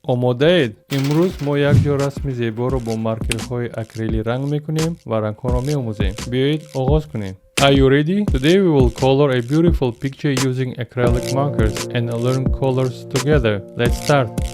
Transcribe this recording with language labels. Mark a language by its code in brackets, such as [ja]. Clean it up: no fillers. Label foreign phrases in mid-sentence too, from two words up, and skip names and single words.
[tg] омодаед? имрӯз мо якҷо расми зеборо бо маркерҳои акрилӣ ранг мекунем ва рангҳоро меомӯзем. Биёед оғоз кунем. [en] Are you ready? Today we will color a beautiful picture using acrylic markers and learn colors together. Let's start.